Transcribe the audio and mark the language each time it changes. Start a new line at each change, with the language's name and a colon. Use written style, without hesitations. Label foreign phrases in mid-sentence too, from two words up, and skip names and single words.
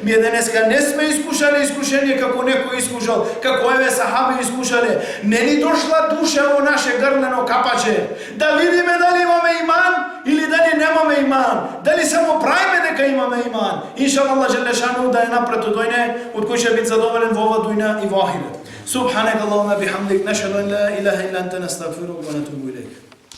Macedonian: Ние денеска не сме искушале искушение како некој искушал, како еве сахаби искушале. Не ни дошла душа во наше грнено капаче. Да видиме дали имаме иман или дали немаме иман. Дали само правиме дека имаме иман. Иншалла
Arabic: الله جل شأنه
Macedonian: да е напрето дојне, од кој ќе биде задоволен во ова дуња и во ахирет.
Arabic: سبحانك اللهم بحمدك نشهد أن لا إله إلا أنت نستغفرك ونتوب إليك